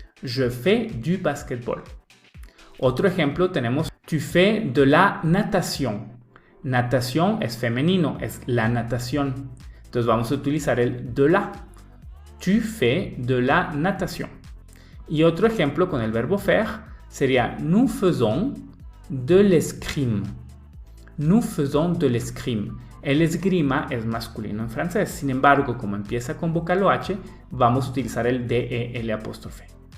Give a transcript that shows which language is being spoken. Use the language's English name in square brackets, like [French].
[French] Je fais du basketball. [Spanish] Otro ejemplo tenemos [French] tu fais de la natation. [Spanish] Natación es femenino, es la natación. Entonces vamos a utilizar el de la. [French] Tu fais de la natation. [Spanish] Y otro ejemplo con el verbo faire sería [French] nous faisons de l'escrime. Nous faisons de l'escrime. [Spanish] El esgrima es masculino en francés. Sin embargo, como empieza con vocal OH, vamos a utilizar el de, el apóstrofe.